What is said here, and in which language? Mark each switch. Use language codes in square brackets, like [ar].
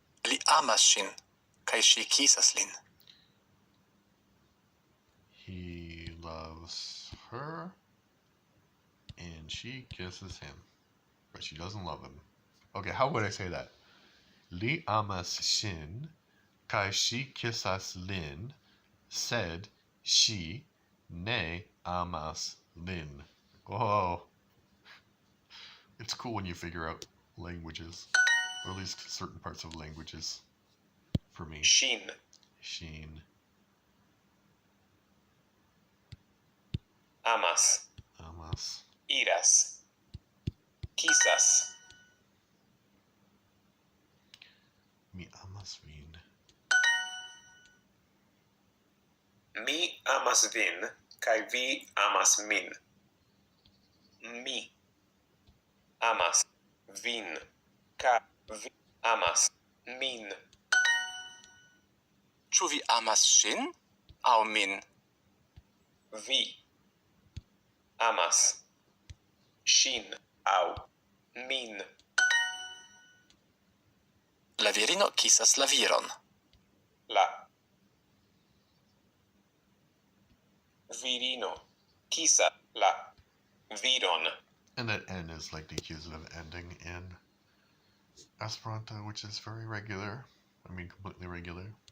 [eo] Li amas ŝin, kaj ŝi kisas lin. [en] He loves her and she kisses him. But she doesn't love him. Okay, how would I say that? [eo] Li amas ŝin kaj ŝi kisas lin, sed ŝi ne amas lin. [en] Whoa. It's cool when you figure out languages, or at least certain parts of languages, for me. [eo] Ŝin. [en] Sheen. [eo] Amas. Iras. Kisas. Mi amas vin. Mi amas vin, kaj vi amas min. Mi amas vin, kaj vi amas min. Ĉu vi amas ŝin aŭ min? Vi amas ŝin aŭ min. La virino kisas la viron. La virino kisas la viron. [en] And that N is like the accusative ending in Esperanto, which is very regular. I mean, completely regular.